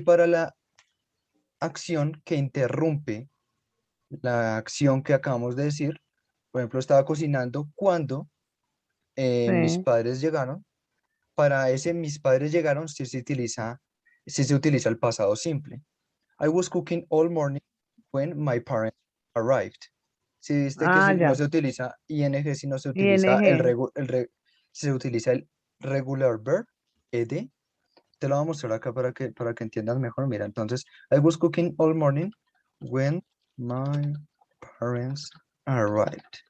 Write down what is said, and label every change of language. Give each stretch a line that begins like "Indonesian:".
Spanish: para la acción que interrumpe la acción que acabamos de decir, por ejemplo, estaba cocinando cuando mis sí. padres llegaron. Para ese mis padres llegaron, sí se utiliza el pasado simple.
English: I was cooking all morning when my parents arrived.
Spanish: Si viste que no Ya. se utiliza ing, sino se utiliza ING. se utiliza el regular verb, ed. Te lo voy a mostrar acá para que entiendas mejor. Mira, entonces,
English: I was cooking all morning when my parents arrived.